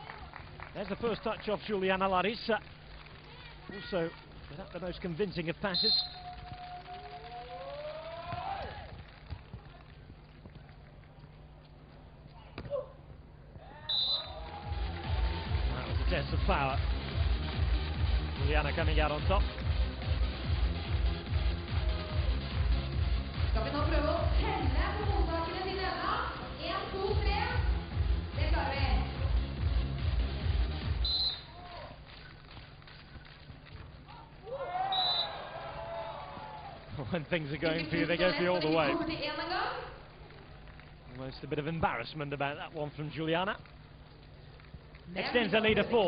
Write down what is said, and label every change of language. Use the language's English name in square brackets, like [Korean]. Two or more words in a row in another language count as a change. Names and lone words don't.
[English] There's the first touch off Juliana Larissa. Also without the most convincing of passes. That was a test of power. Juliana coming out on top. [Norwegian] Skal vi nå prøve å telle på mottakene til denne? 1, 2, 3. Det klarer vi. [English] When things are going for you, they go for you all the way. Almost a bit of embarrassment about that one from Juliana. Extends the lead to 4.